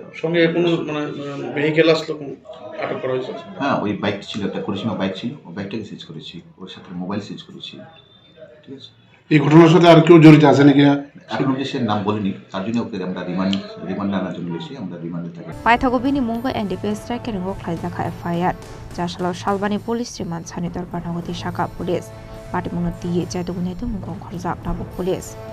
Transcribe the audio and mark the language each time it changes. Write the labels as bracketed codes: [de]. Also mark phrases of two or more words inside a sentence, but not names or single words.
[bn] সঙ্গে কোনো মানে ভেহিকেল আসলো আটক করা হয়েছে হ্যাঁ ওই বাইক ছিল একটা পরিসীমা বাইক ছিল ওই বাইকটাকে সিজ করেছি ওর সাথে [en] mobile seize [bn] করেছি ঠিক আছে এই ঘটনার সাথে আর কেউ জড়িত আছে নাকি এখন অবধি সে নাম বলিনি তার জন্য ওকে আমরা রিমান্ড আনার জন্য গেছি আমরা রিমান্ডে থাকি [trp] Paithago Bini Mungwi NDPS Kerongo Khlaikha FIR Jasalo Shalbani [en] Police Remand [trp] Hatidor Panagoti Shaka [en] Police Party [trp] Munuti Yago Naitogwi Manjakha Police